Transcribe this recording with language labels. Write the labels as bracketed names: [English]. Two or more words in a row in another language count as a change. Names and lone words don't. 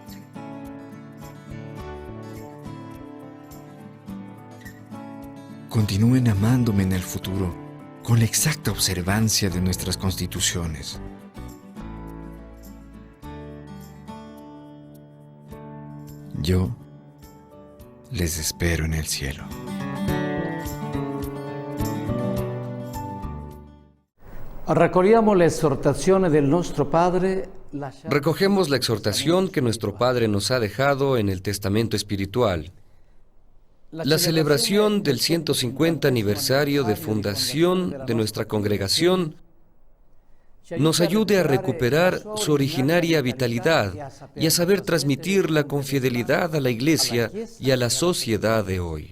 [Spanish] Continúen amándome en el futuro con la exacta observancia de nuestras constituciones. Yo les espero en el cielo. [Italian] Raccogliamo l'esortazione del nostro Padre. [Spanish] Recogemos la exhortación que nuestro Padre nos ha dejado en el Testamento Espiritual. La celebración del 150 aniversario de fundación de nuestra congregación nos ayude a recuperar su originaria vitalidad y a saber transmitirla con fidelidad a la Iglesia y a la sociedad de hoy.